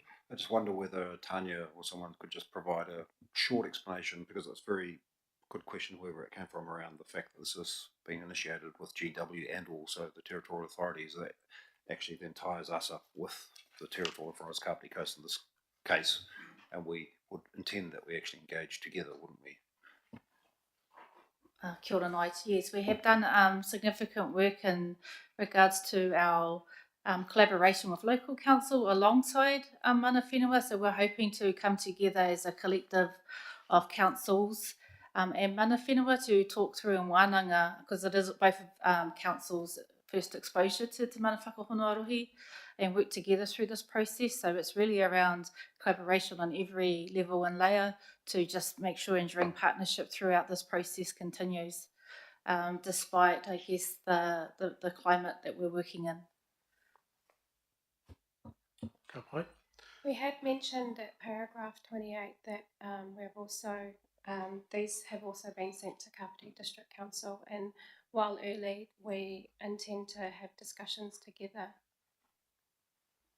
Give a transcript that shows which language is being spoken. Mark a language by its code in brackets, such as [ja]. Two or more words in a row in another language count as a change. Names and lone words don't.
[en] I just wonder whether Tanya or someone could just provide a short explanation, because it's a very good question wherever it came from, around the fact that this is being initiated with GW and also the territorial authorities. That actually then ties us up with the territorial authorities, Kapiti Coast in this case, and we would intend that we actually engage together, wouldn't we? [mi] Kia ora Nigel. [en] Yes, we have done significant work in regards to our collaboration with local council alongside [mi] mana whenua, [en] so we're hoping to come together as a collective of councils and [mi] mana whenua [en] to talk through in wānanga, because it is both councils' first exposure to [mi] te mana whakahono arohi, [en] and work together through this process. So it's really around collaboration on every level and layer to just make sure enduring partnership throughout this process continues, despite, I guess, the climate that we're working in. We had mentioned at paragraph 28 that we've also these have also been sent to Kapiti District Council, and while early, we intend to have discussions together.